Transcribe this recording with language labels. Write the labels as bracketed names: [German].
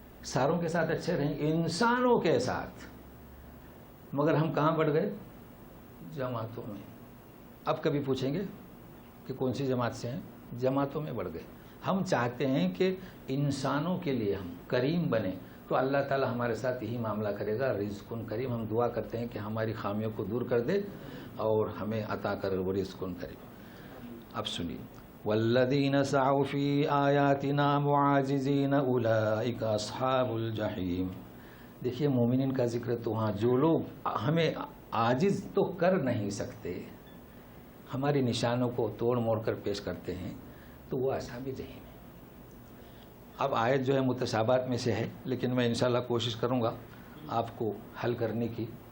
[Urdu] ساروں کے ساتھ اچھے رہیں، انسانوں کے ساتھ، مگر ہم کہاں بڑھ گئے؟ جماعتوں میں۔ اب کبھی پوچھیں گے کہ کون سی جماعت سے ہیں؟ جماعتوں میں بڑھ گئے۔ ہم چاہتے ہیں کہ انسانوں کے لیے ہم کریم بنیں، تو اللہ تعالی ہمارے ساتھ یہی معاملہ کرے گا، رزق کریم۔ ہم دعا کرتے ہیں کہ ہماری خامیوں کو دور کر دے اور ہمیں عطا کرے وہ رزق کریم۔ اب سنیے، [Arabic] والذین سعوا فی آیاتنا معاجزین اولئک اصحاب الجحیم. [Urdu] دیکھیے مومنین کا ذکر تو وہاں جو لوگ ہمیں عاجز تو کر نہیں سکتے، ہماری نشانوں کو توڑ موڑ کر پیش کرتے ہیں، تو وہ اصحاب جحیم ہیں. اب آیت جو ہے متشابہات میں سے ہے، لیکن میں انشاءاللہ کوشش کروں گا آپ کو حل کرنے کی.